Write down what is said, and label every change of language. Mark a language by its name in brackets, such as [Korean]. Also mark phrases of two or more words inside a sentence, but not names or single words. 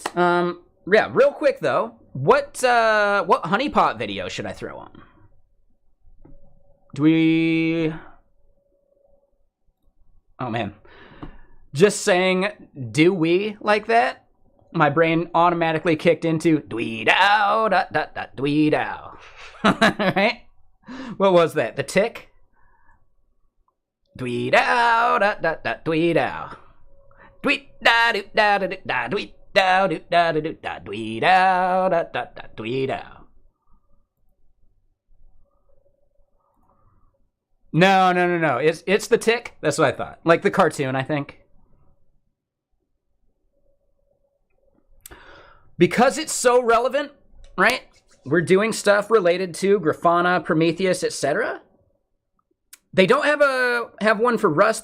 [English] Yeah, real quick though, what honeypot video should I throw on? Do we? Oh man, just saying, do we like that? My brain automatically kicked into dwee-dow, dwee-dow. Right? What was that? The Tick? Dwee-dow, dwee-dow. Dwee-da-do-da-do-da, dwee-da-do-da-do-da, dwee-dow, dwee-dow. No. It's the Tick. That's what I thought. Like the cartoon, I think. Because it's so relevant, right? We're doing stuff related to Grafana, Prometheus, etc. They don't have one for Rust.